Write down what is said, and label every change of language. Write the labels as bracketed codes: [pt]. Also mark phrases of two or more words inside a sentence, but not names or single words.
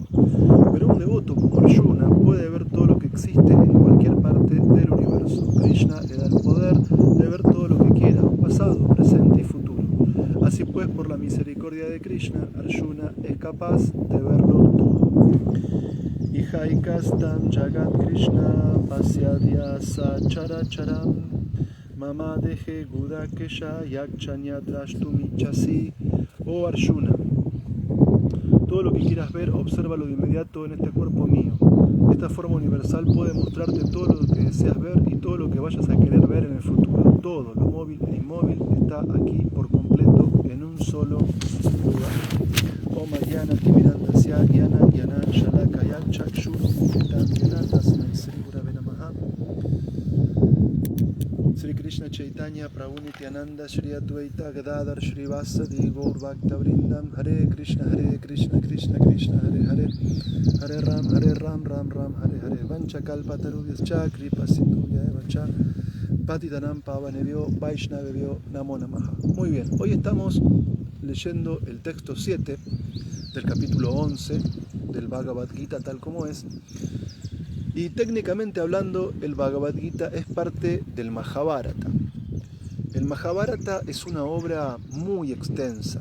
[es] Pero un devoto como Arjuna puede ver todo lo que existe en cualquier parte del universo. Krishna le da el poder de ver todo lo que quiera, pasado, presente y futuro. Así pues, por la misericordia de Krishna, Arjuna es capaz de verlo todo. [sa] इहैकस्थं जगत् कृष्ण पश्याद्यस चराचरम् मम देहे गुडाकेश यच्चान्यद्द्रष्टुमिच्छसि. [es] Oh Arjuna, todo lo que quieras ver, obsérvalo de inmediato en este cuerpo mío. Esta forma universal puede mostrarte todo lo que deseas ver y todo lo que vayas a querer ver en el futuro. Todo, lo móvil e inmóvil, está aquí por completo en un solo lugar. [sa] ॐ ज्ञान तिमिरान्धस्य ज्ञान ज्ञान शलाकया चक्षुरु मीलितं ज्ञान तस्मै श्री गुरवे नमः. श्री कृष्ण चैतन्य प्रभु नित्यानन्द श्री अद्वैत गदाधर श्री वासादि गौर भक्त वृन्दम्. हरे कृष्ण कृष्ण कृष्ण हरे हरे, हरे राम राम हरे हरे. वाञ्छा कल्पतरुभ्यश्च कृपा सिन्धुभ्य एव च पतितानां पावनेभ्यो वैष्णवेभ्यो नमो नमः. [es] Muy bien, hoy estamos leyendo el texto 7 del capítulo 11 del Bhagavad Gita tal como es. Y técnicamente hablando, el Bhagavad Gita es parte del Mahabharata. El Mahabharata es una obra muy extensa.